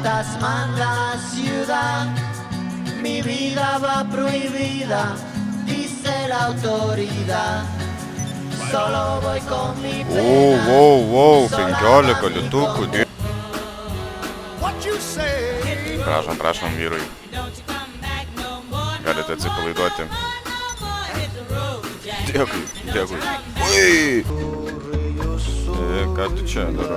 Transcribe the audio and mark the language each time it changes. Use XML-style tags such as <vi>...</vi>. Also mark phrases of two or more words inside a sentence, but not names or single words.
<es>fantasma en la ciudad. Mi vida va prohibida, dice la autoridad. Solo voy con mi pena.</es> <lt>Wow, 15 litukų. Prašom, vyrai. Galite atsipalaiduoti. Dėkui. Ui! Ką tu čia daro?</lt>